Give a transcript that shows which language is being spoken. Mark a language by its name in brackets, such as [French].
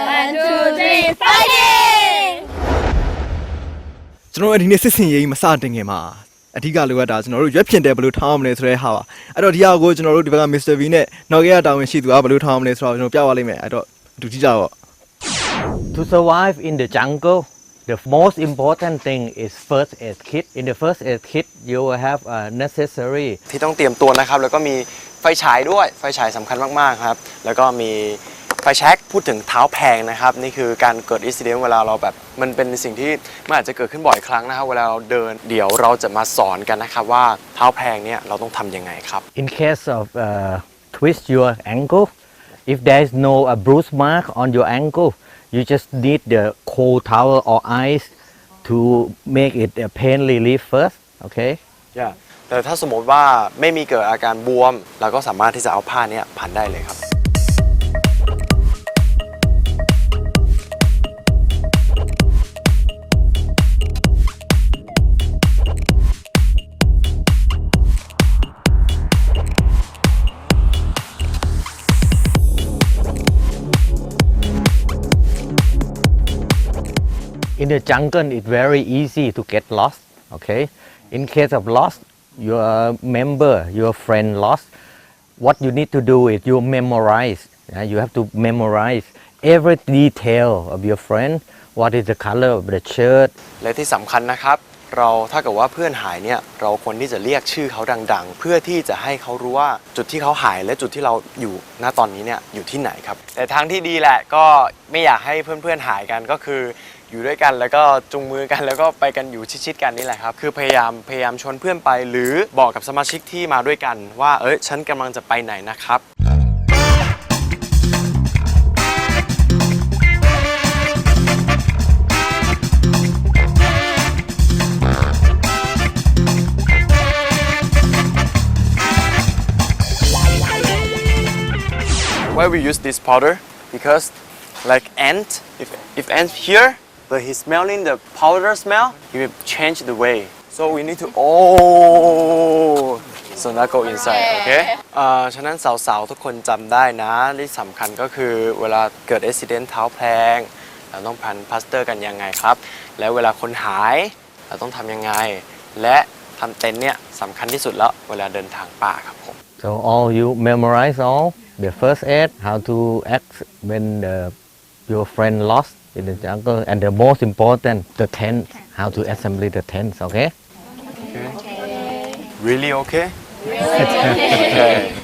[English] 1 2 3 fighting [Burmese] ကျွန်တော်ဒီနေ့စစ်စင်ရေးမစတင်ခင်မှာအဓိကလိုအပ်တာကျွန်တော်တို့ရွက်ဖြစ်တယ်ဘယ်လိုထားအောင်မလဲဆိုတဲ့ဟာပါအဲ့တော့ဒီဟာကိုကျွန်တော်တို့ဒီဘက်က Mr. V နဲ့နော်ကရတာဝန်ရှိသူကဘယ်လိုထားအောင်မလဲဆိုတော့ကျွန်တော်ပြပါလိမ့်မယ်အဲ့တော့အတူကြည့်ကြတော့ [English] To survive in the jungle, the most important thing is first aid kit. In the first aid kit, you will have necessary [Thai] ที่ต้องเตรียมตัวนะครับแล้วก็มีไฟฉายด้วยไฟฉายสำคัญมากๆครับแล้วก็มีไฟแช็กพูดถึงเท้าแพงนะครับนี่คือการเกิดอินซิเดนต์เวลาเราแบบมันเป็นสิ่งที่มันอาจจะเกิดขึ้นบ่อยครั้งนะครับเวลาเราเดินเดี๋ยวเราจะมาสอนกันนะครับว่าเท้าแพงเนี่ยเราต้องทำยังไงครับ [English] In case of twist your ankle, if there is no bruise mark on your ankle, you just need the cold towel or ice to make it pain relief first. Okay? [Thai] แต่ถ้าสมมติว่าไม่มีเกิดอาการบวมเราก็สามารถที่จะเอาผ้านี้พันได้เลยครับ [English] In the jungle, it's very easy to get lost. Okay? In case of lost, your member, your friend lost, what you need to do is you memorize. You have to memorize every detail of your friend. What is the color of the shirt? [Thai] และที่สำคัญนะครับเราถ้าเกิดว่าเพื่อนหายเนี่ยเราควรที่จะเรียกชื่อเขาดังๆเพื่อที่จะให้เขารู้ว่าจุดที่เขาหายและจุดที่เราอยู่ณตอนนี้เนี่ยอยู่ที่ไหนครับแต่ทางที่ดีแหละก็ไม่อยากให้เพื่อนๆหายกันก็คือ อยู่ด้วยกันแล้วก็จูงมือกันแล้วก็ไปกันอยู่ชิดๆกันนี่แหละครับคือพย ายามชวนเพื่อนไปหรือบอกกับสมาชิกที่มาด้วยกันว่าฉันกำลังจะไปไหนนะครับ [English] Why we use this powder? Because like ant, if ants here, but he's smelling the powder smell, he will change the way. So we need to oh, so now go inside, okay? [Thai] ฉะนั้นสาวๆทุกคนจำได้นะที่สำคัญก็คือเวลาเกิดอุบัติเหตุเท้าแพลงเราต้องพันพลาสเตอร์กันยังไงครับแล้วเวลาคนหายเราต้องทำยังไงและทำเต็นท์เนี่ยสำคัญที่สุดแล้วเวลาเดินทางป่าครับผม [English] So all you memorize all the first aid, how to act when your friend lost in the jungle, and the most important, the tent, how to assemble the tents. Okay? Really okay? Okay.